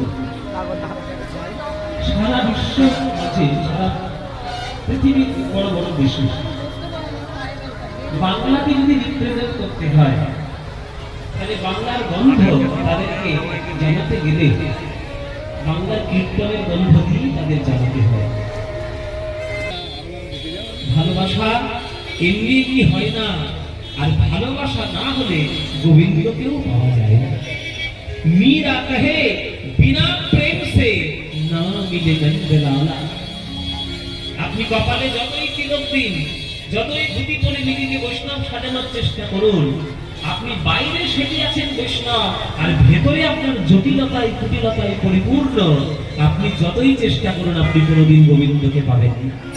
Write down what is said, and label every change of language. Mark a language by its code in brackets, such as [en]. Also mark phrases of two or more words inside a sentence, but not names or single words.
[bn] সারা বিশ্ব আছে, সারা পৃথিবীর বড় বড় দেশে বাংলাকে যদি রিপ্রেজেন্ট করতে হয় তাহলে বাংলার গন্ধ তাদেরকে জানাতে গেলে বাংলার কীর্তনের গন্ধ দিয়ে তাদের জানাতে হয়। ভালোবাসা এমনি কি হয় না, আর ভালোবাসা না হলে গোবিন্দকেও পাওয়া যায় না। [hi] मीरा कहे बिना प्रेम से ना मिले नंदलाला। [bn] আপনি কপালে যতই তিলক দিন, যতই ধুতি পরে নিজেকে বৈষ্ণব সাজানোর চেষ্টা করুন, আপনি বাইরে সেটি আছেন বৈষ্ণব আর ভেতরে আপনার জটিলতায় কুটিলতায় পরিপূর্ণ। আপনি যতই চেষ্টা করুন আপনি কোনোদিন গোবিন্দকে পাবেন না।